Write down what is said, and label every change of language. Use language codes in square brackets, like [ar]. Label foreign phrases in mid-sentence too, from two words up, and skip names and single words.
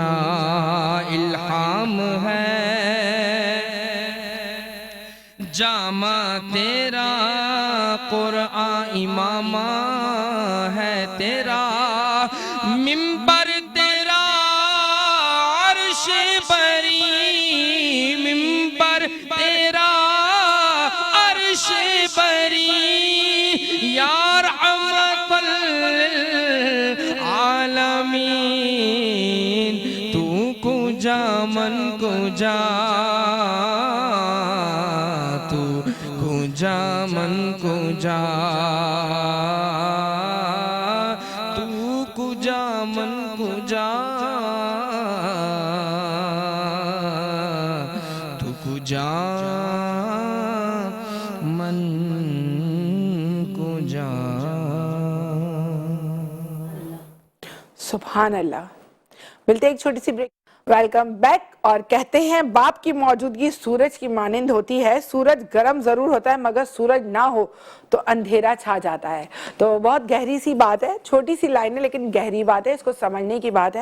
[ur] الہام ہے جامہ تیرا، قرآن عمامہ ہے تیرا، منبر تیرا عرش بری، منبر تیرا عرش بری, [ar] يا رحمة [fa] आलमीन, تو کجا من کجا, तू कुजा من کجا تو کجا من کجا تو کجا من کجا. [ar] سبحان الله. [ur] ملتے ہیں ایک چھوٹی سی بریک. [en] welcome back. [ur] اور کہتے ہیں باپ کی موجودگی سورج کی مانند ہوتی ہے. سورج گرم ضرور ہوتا ہے مگر سورج نہ ہو تو اندھیرا چھا جاتا ہے. تو بہت گہری سی بات ہے، چھوٹی سی لائن ہے لیکن گہری بات ہے، اس کو سمجھنے کی بات ہے.